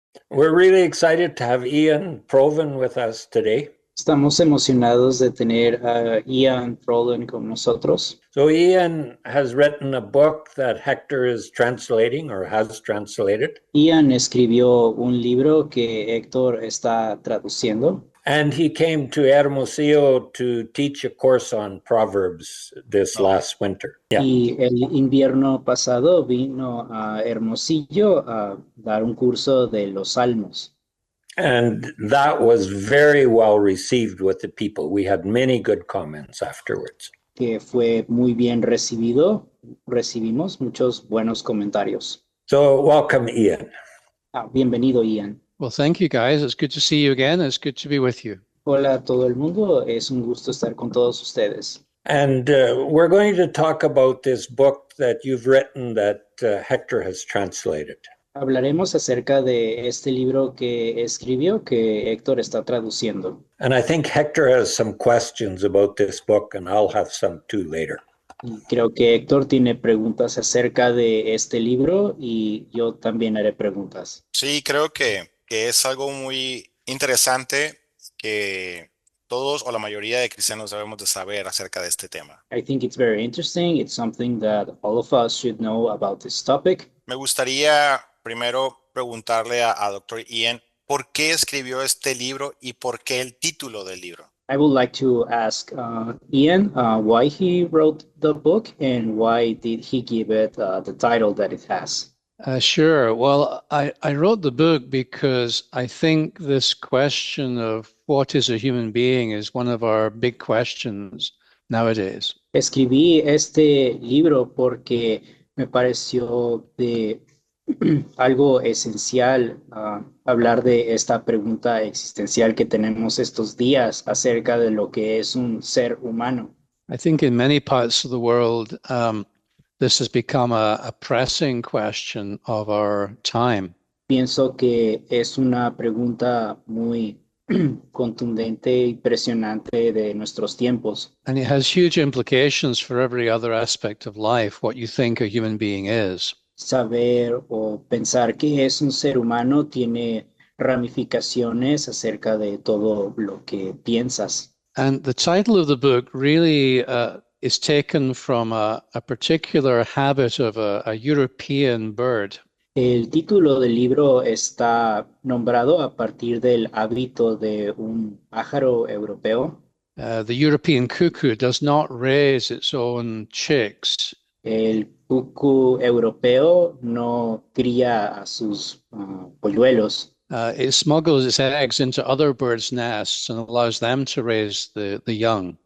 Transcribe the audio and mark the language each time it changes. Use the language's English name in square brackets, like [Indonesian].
[English] We're really excited to have Ian Proven with us today. [Spanish] Estamos emocionados de tener a Ian Proven con nosotros. [English] So Ian has written a book that Hector is translating or has translated. [Spanish] Ian escribió un libro que Héctor está traduciendo [English] And he came to Hermosillo to teach a course on Proverbs this last winter. Yeah. [Spanish] y el invierno pasado vino a Hermosillo a dar un curso de los Salmos. [English] And that was very well received with the people. We had many good comments afterwards. [Spanish] Que fue muy bien recibido. Recibimos muchos buenos comentarios. [English] So welcome, Ian. [Spanish] Bienvenido, Ian. [English] Well, thank you, guys. It's good to see you again. It's good to be with you. [Spanish] Hola a todo el mundo. Es un gusto estar con todos ustedes. [English] And we're going to talk about this book that you've written that Hector has translated. [Spanish] Hablaremos acerca de este libro que escribió, que Héctor está traduciendo. [English] And I think Hector has some questions about this book, and I'll have some too later. [Spanish] Y creo que Héctor tiene preguntas acerca de este libro y yo también haré preguntas. Sí, creo que es algo muy interesante que todos o la mayoría de cristianos debemos de saber acerca de este tema. [English] I think it's very interesting. It's something that all of us should know about this topic. [Spanish] Me gustaría primero preguntarle a Dr. Ian por qué escribió este libro y por qué el título del libro. [English] I would like to ask Ian why he wrote the book and why did he give it the title that it has. Sure. Well, I wrote the book because I think this question of what is a human being is one of our big questions nowadays. [Spanish] Escribí este libro porque me pareció de algo esencial hablar de esta pregunta existencial que tenemos estos días acerca de lo que es un ser humano. [English] I think in many parts of the world, this has become a pressing question of our time. [Spanish] Pienso que es una pregunta muy contundente y presionante de nuestros tiempos. [English] And it has huge implications for every other aspect of life, what you think a human being is. [Spanish] Saber o pensar que es un ser humano tiene ramificaciones acerca de todo lo que piensas. [English] And the title of the book really is taken from a particular habit of a European bird. [Spanish] El título del libro está nombrado a partir del hábito de un pájaro europeo. [English] The European cuckoo does not raise its own chicks. [Spanish] El cucú europeo no cría a sus polluelos. [English] It smuggles its eggs into other birds' nests and allows them to raise the young.